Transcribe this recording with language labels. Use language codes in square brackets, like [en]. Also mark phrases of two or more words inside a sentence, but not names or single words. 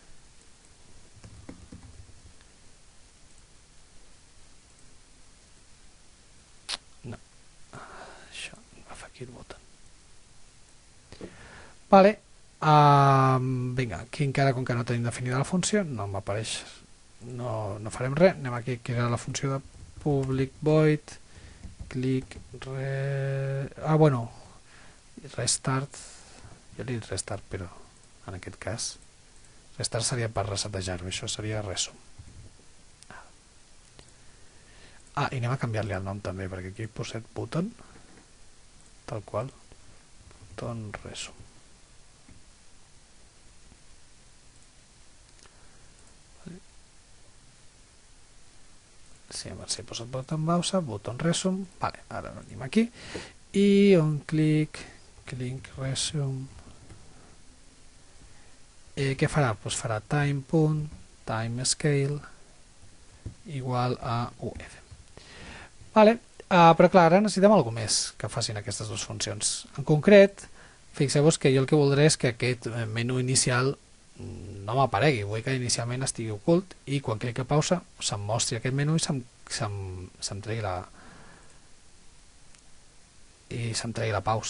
[ca] No, això, agafa aquí el botó. Vale, vinga, aquí encara com que no tenim definida la funció, no m'apareix, no farem res, anem aquí a crear la funció de [en] public void, click, [ca] bueno, restart, jo li he dit restart, però en aquest cas restart seria per resetejar-ho, això seria resum. I anem a canviar-li el nom també, perquè aquí he posat button, tal qual, button resum. Sí, he posat button pausa, button resum, vale, ara anem aquí, i [en] on click resume, [ca] què farà? Doncs farà [en] time scale [ca] igual a UF. Vale, però clar, ara necessitem alguna més que facin aquestes dues funcions. En concret, fixeu-vos que jo el que voldré és que aquest menú inicial no m'aparegui, vull que inicialment estigui ocult i quan cliqui a pausa se'm mostri aquest menú i se'm tregui la pausa.